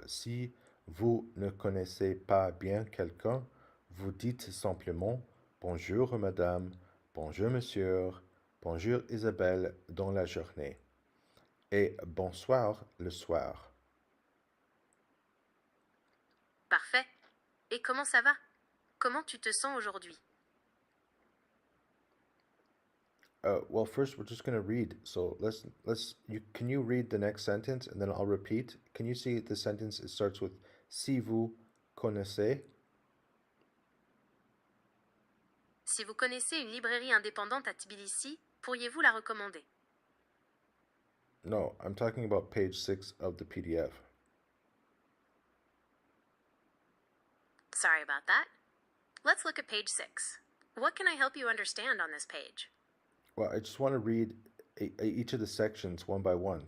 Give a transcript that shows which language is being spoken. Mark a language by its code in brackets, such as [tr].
[fr] Si vous ne connaissez pas bien quelqu'un, vous dites simplement bonjour madame, bonjour monsieur, bonjour Isabelle dans la journée et bonsoir le soir. Parfait. Et comment ça va? Comment tu te sens aujourd'hui? [en] Well, first we're just gonna read. So can you read the next sentence and then I'll repeat? Can you see the sentence? It starts with [fr] si vous connaissez. Si vous connaissez une librairie indépendante à Tbilissi, pourriez-vous la recommander? [en] No, I'm talking about page 6 of the PDF. Sorry about that. Let's look at page 6. What can I help you understand on this page? Well, I just want to read each of the sections one by one.